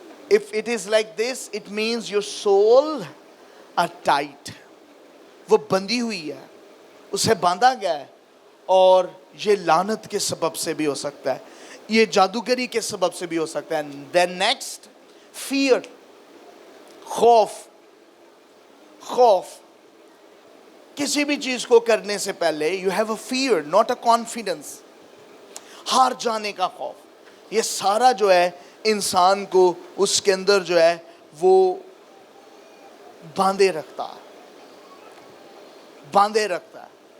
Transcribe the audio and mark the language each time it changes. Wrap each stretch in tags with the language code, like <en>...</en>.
<en>If it is like this, it means your soul are tight.</en> <hi>वो बंधी हुई है, उसे बांधा गया है. और ये लानत के सबब से भी हो सकता है, ये जादूगरी के सबब से भी हो सकता है.</hi> <en>Then next, fear, खौफ.</en> <hi>खौफ, किसी भी चीज को करने से पहले</hi> <en>you have a fear, not a confidence.</en> <hi>हार जाने का खौफ. ये सारा जो है इंसान को उसके अंदर जो है वो बांधे रखता है, बांधे रखता है.</hi>